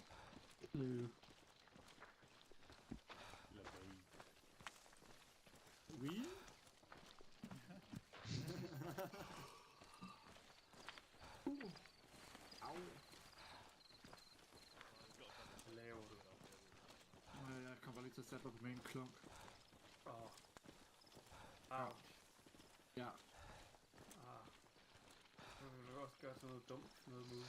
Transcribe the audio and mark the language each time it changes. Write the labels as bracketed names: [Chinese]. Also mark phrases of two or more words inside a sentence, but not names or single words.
[Danish] Hello. Oui? Au. Jeg kommer lige til at sætte mig på min klunk. Ja. Jeg vil også gøre sådan noget dumt, noget mus.